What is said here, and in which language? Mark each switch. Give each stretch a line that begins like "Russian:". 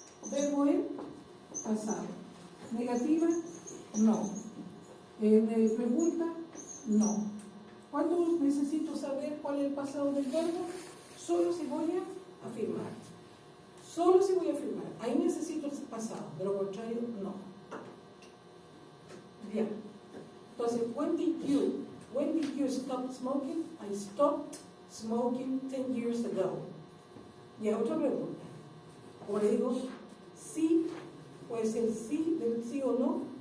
Spanish: Verbo en pasado. Negativa, no. Pregunta, no. ¿Cuándo necesito saber cuál es el pasado del verbo? Solo si voy a afirmar. Solo si voy a afirmar. Ahí necesito el pasado, de lo contrario, no. Bien.
English: Entonces, when did you stop smoking? I stopped smoking 10 years ago.
Spanish: Y otra pregunta. Como le digo, sí, puede ser sí, del sí o no.